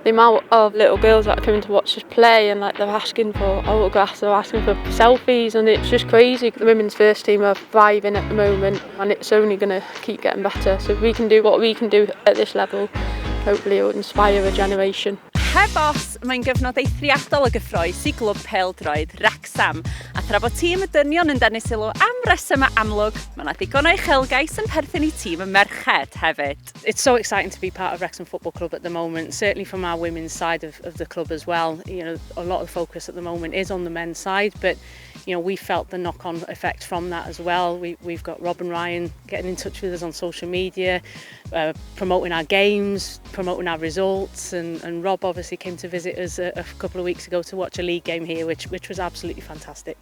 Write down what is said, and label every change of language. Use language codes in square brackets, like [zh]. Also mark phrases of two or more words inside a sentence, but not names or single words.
[en] The amount of little girls that are coming to watch us play and like they're asking for autographs, they're asking for selfies, and it's just crazy. The women's first team are thriving at the moment and it's only going to keep getting better. So if we can do what we can do at this level, hopefully it will inspire a generation. [cy] Cae Ras, mae'n gyfnod eithriadol o gyffrous i glwb pêl-droed Wrecsam. A thra bod tîm y dynion yn denu sylw am resymau amlwg, mae yna digon o uchelgais yn perthyn I tîm y merched hefyd. [en] It's so exciting to be part of Wrexham Football Club at the moment, certainly from our women's side of the club as well. You know, a lot of the focus at the moment is on the men's side, but you know, we felt the knock-on effect from that as well. We've got Rob and Ryan getting in touch with us on social media, promoting our games, promoting our results, and Rob obviously came to visit us a couple of weeks ago to watch a league game here, which was absolutely fantastic.